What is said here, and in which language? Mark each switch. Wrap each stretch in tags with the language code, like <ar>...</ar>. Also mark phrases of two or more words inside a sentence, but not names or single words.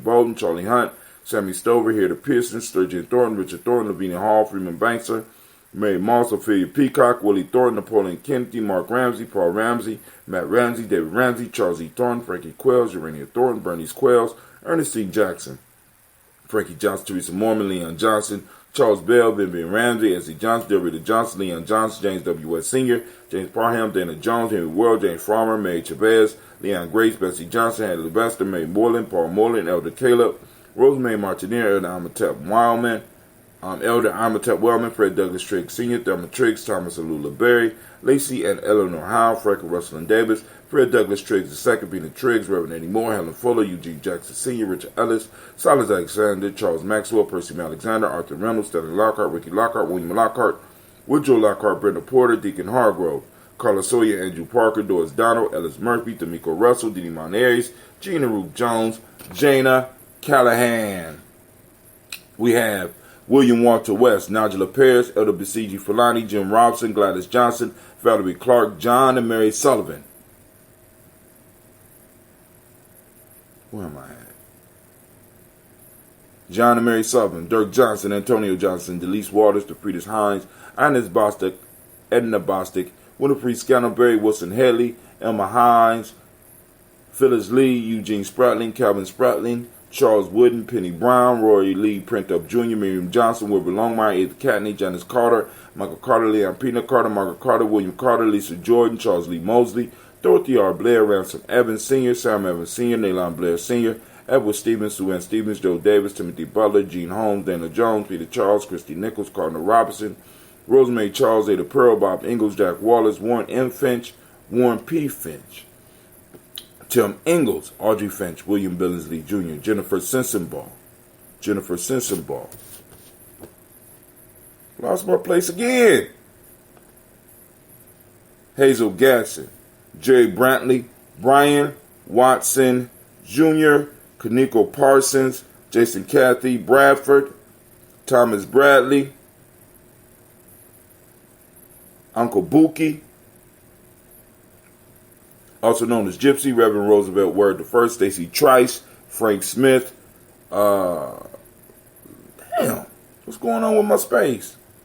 <en>Bolden, Charlie Hunt, Sammy Stover, Harry Pearson, Sturgeon Thornton, Richard Thornton, Lavinia Hall, Freeman Bankser, Mary Moss, Ophelia Peacock, Willie Thornton, Napoleon Kennedy, Mark Ramsey, Paul Ramsey, Matt Ramsey, David Ramsey, Charles E. Thornton, Frankie Quells, Urania Thornton, Bernice Quells, Ernest C. Jackson, Frankie Johnson, Teresa Mormon, Leon Johnson, Charles Bell, Vivian Ramsey, S.C. Johnson, Delrita Johnson, Leon Johnson, James W. West Sr., James Parham, Dana Jones, Henry World, James Farmer, Mary Chavez, Leon Grace, Bessie Johnson, Hadley Lester, May Moreland, Paul Moreland, Elder Caleb, Rosemary Martineer, Elder Amatep Wildman, Elder Amatep Wellman, Fred Douglas Triggs Sr., Thelma Triggs, Thomas Alula Berry, Lacey and Eleanor Howe, Freckle Russell and Davis, Fred Douglas Triggs II, Peter Triggs, Reverend Eddie Moore, Helen Fuller, Eugene Jackson Sr., Richard Ellis, Silas Alexander, Charles Maxwell, Percy Alexander, Arthur Reynolds, Stanley Lockhart, Ricky Lockhart, William Lockhart, Woodrow Lockhart, Brenda Porter, Deacon Hargrove, Carla Sawyer, Andrew Parker, Doris Donald, Ellis Murphy, D'Amico Russell, Didi Monares, Gina Ruth Jones, Jana Callahan. We have William Walter West, Nigella Paris, Elder Basiji Fulani, Jim Robson, Gladys Johnson, Valerie Clark, John and Mary Sullivan. Where am I at? John and Mary Sullivan, Dirk Johnson, Antonio Johnson, Delise Waters, DeFriedis Hines, Ines Bostic, Edna Bostic, Winifred Scannellberry, Wilson Headley, Elma Hines, Phyllis Lee, Eugene Spratling, Calvin Spratling, Charles Wooden, Penny Brown, Rory Lee Printup Jr., Miriam Johnson, Wilbur Longmire, Edith Catney, Janice Carter, Michael Carter, Leon Pina Carter, Margaret Carter, William Carter, Lisa Jordan, Charles Lee Mosley, Dorothy R. Blair, Ransom Evans Sr., Sam Evans Sr., Naylon Blair Sr., Edward Stevens, Sue Ann Stevens, Joe Davis, Timothy Butler, Gene Holmes, Dana Jones, Peter Charles, Christy Nichols, Cardinal Robinson, Rosemary Charles, Ada Pearl, Bob Ingalls, Jack Wallace, Warren M. Finch, Warren P. Finch, Tim Ingalls, Audrey Finch, William Billingsley Jr., Jennifer Sensenball. Lost my place again. Hazel Gatson, Jerry Brantley, Brian Watson Jr., Kaniko Parsons, Jason Cathy Bradford, Thomas Bradley, Uncle Buki, also known as Gypsy, Reverend Roosevelt Word I, Stacy Trice, Frank Smith. Damn, what's going on with my space?</en>